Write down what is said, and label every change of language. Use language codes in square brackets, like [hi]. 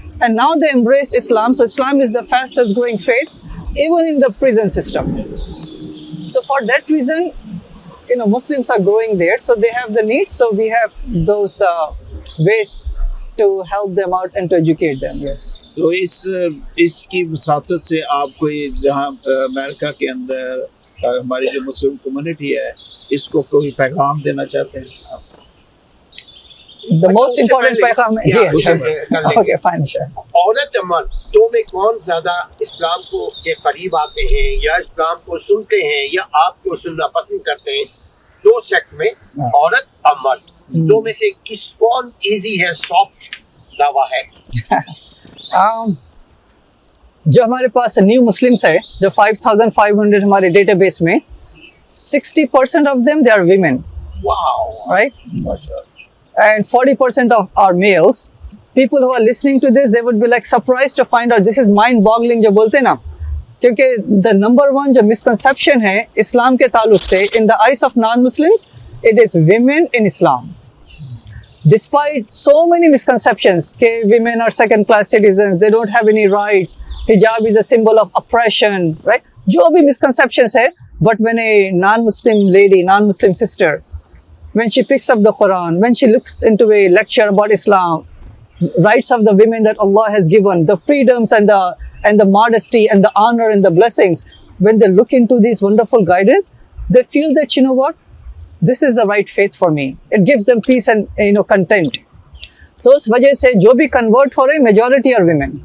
[en] And now they embraced Islam. So Islam is the fastest growing faith even in the prison system. So for that reason, you know, Muslims are growing there. So they have the needs. So we have those ways to help them out and to educate them. Yes. [hi] तो इसकी वसातत से आप कोई जहाँ America के अंदर हमारी जो मुस्लिम कम्युनिटी है, इसको कोई पैगाम देना चाहते हैं आप? [en] The most important [hi] पैगाम जी अच्छा, [en] okay fine sure. [hi] औरत मर्द दो में कौन ज्यादा इस्लाम को के करीब आते हैं या इस्लाम को सुनते हैं या आपको सुनना पसंद करते हैं? दो सेक्ट में औरत और मर्द, दो में से कौन इजी है, सॉफ्ट दावा है? जो हमारे पास न्यू मुस्लिम्स है, जो 5,500 हमारे डेटाबेस में, [en] 60% of them they are women. Wow. Right? And 40% of our males. People who are listening to this, they would be like surprised to find out this is mind-boggling [hi] जो बोलते हैं ना, क्योंकि [en] the number one जो misconception [hi] है इस्लाम के ताल्लुक से [en] in the eyes of non-Muslims, it is women in Islam. Despite so many misconceptions, that women are second-class citizens, they don't have any rights, hijab is a symbol of oppression, right? [hi] जो भी misconceptions है, [en] but when a non-Muslim lady, non-Muslim sister, when she picks up the Quran, when she looks into a lecture about Islam, rights of the women that Allah has given, the freedoms and the modesty and the honor and the blessings, when they look into these wonderful guidance, they feel that, you know what, this is the right faith for me. It gives them peace and, you know, content. [hi] तो उस वजह से जो भी convert हो रहे, majority are women.